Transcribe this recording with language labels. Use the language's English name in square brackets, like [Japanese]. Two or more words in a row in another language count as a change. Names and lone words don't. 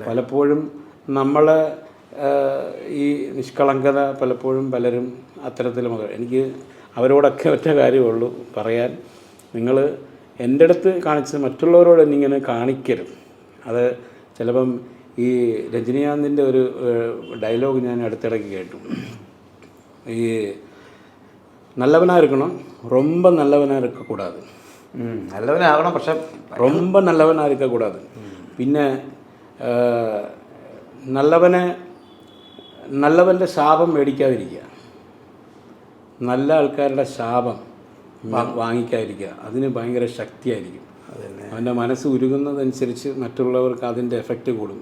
[Malayalam] പലപ്പോഴും നമ്മളെ ഈ നിഷ്കളങ്കത പലപ്പോഴും പലരും അത്തരത്തിൽ എനിക്ക് അവരോടൊക്കെ ഒറ്റ കാര്യമുള്ളൂ പറയാൻ, നിങ്ങൾ എൻ്റെ അടുത്ത് കാണിച്ച് മറ്റുള്ളവരോട് എന്നിങ്ങനെ കാണിക്കരുത്. അത് ചിലപ്പം ഈ രജനീകാന്തിൻ്റെ ഒരു ഡയലോഗ് ഞാൻ അടുത്തിടയ്ക്ക് കേട്ടു. [Tamil] ഈ நல்லவனாக இருக்கணும், ரொம்ப நல்லவனாக இருக்கக்கூடாது. [Malayalam] നല്ലവനാകണം, പക്ഷെ [Tamil] ரொம்ப நல்லவனாக இருக்கக்கூடாது. [Malayalam] പിന്നെ നല്ലവൻ്റെ ശാപം മേടിക്കാതിരിക്കുക, നല്ല ആൾക്കാരുടെ ശാപം വാങ്ങിക്കാതിരിക്കുക. അതിന് ഭയങ്കര ശക്തിയായിരിക്കും. അവൻ്റെ മനസ്സ് ഉരുകുന്നതനുസരിച്ച് മറ്റുള്ളവർക്ക് അതിൻ്റെ എഫക്റ്റ് കൂടും.